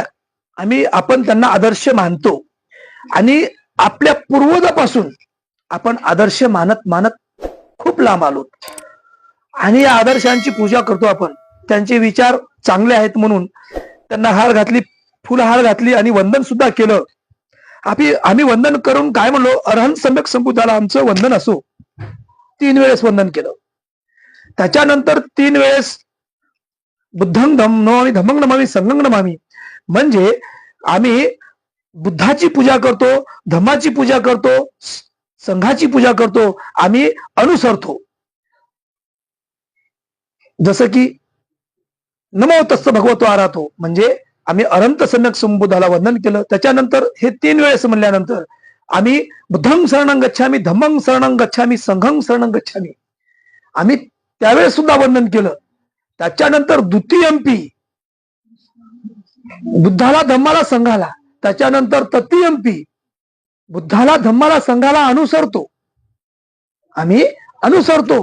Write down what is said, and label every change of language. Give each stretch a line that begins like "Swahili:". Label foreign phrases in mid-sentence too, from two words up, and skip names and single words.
Marathi: आपण त्यांना आदर्श मानतो आणि आपल्या पूर्वजापासून आपण आदर्श मानत मानत खूप लांब आलो आणि या आदर्शांची पूजा करतो. आपण त्यांचे विचार चांगले आहेत म्हणून त्यांना हार घातली, फुलहार घातली आणि वंदन सुद्धा केलं. आम्ही वंदन करून काय म्हणलो, अरहंत सम्यक संबुद्धाला आमचं वंदन असो. 3 वेळेस वंदन केलं. त्याच्यानंतर 3 वेळेस
Pali: बुद्धं नमामि, धम्मं नमामि, संघं नमामि.
Marathi: म्हणजे आम्ही बुद्धाची पूजा करतो, धम्माची पूजा करतो, संघाची पूजा करतो, आम्ही अनुसरतो. जसं की
Pali: नमो तस्स भगवतो आरातो,
Marathi: म्हणजे आम्ही अरहंत सम्यक संबुद्धाला वंदन केलं. त्याच्यानंतर हे 3 वेळेस म्हणल्यानंतर आम्ही
Pali: बुद्धं शरणं गच्छामि, धम्मं शरणं गच्छामि, संघं शरणं गच्छामि,
Marathi: आम्ही त्यावेळेस सुद्धा वंदन केलं. त्याच्यानंतर द्वितीयंपी बुद्धाला, धम्माला, संघाला. त्याच्यानंतर तृतीयंपी बुद्धाला, धम्माला, संघाला अनुसरतो, आम्ही अनुसरतो.